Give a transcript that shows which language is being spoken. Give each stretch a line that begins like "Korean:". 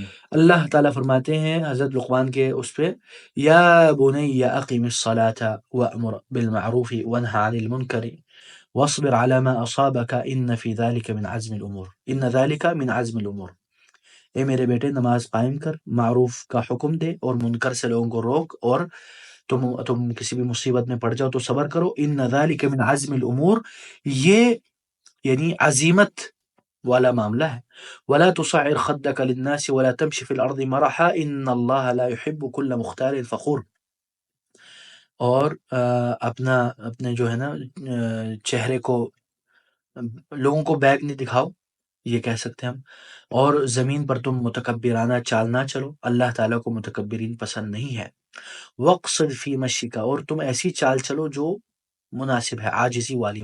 Urdu: اللہ تعالیٰ فرماتے ہیں حضرت لقمان کے اس پہ،
Arabic: یا بنی اقم الصلاة وأمر بالمعروف وانہ عن المنکر واصبر على ما اصابك ان في ذلك من عزم الامور، ان ذلك من عزم الامور.
Urdu: اے میرے بیٹے نماز قائم کر، معروف کا حکم دے، اور منکر سے لوگوں کو روک، اور تم کسی بھی مصیبت میں پڑ جاؤ تو صبر کرو.
Arabic: ان ذلك من عزم الامور،
Urdu: یہ یعنی عزیمت والا معاملہ ہے.
Arabic: ولا تصعر خدك للناس ولا تمشي في الارض مرحا ان الله لا يحب كل مختال فخور.
Urdu: اور اپنے جو ہے نا چہرے کو لوگوں کو بیگ نہیں دکھاؤ، یہ کہہ سکتے ہیں ہم. اور زمین پر تم متکبرانہ چال نہ چلو، اللہ تعالیٰ کو متکبرین پسند نہیں ہے.
Arabic: وقصد فی مشیک،
Urdu: اور تم ایسی چال چلو جو مناسب ہے، عاجزی والی.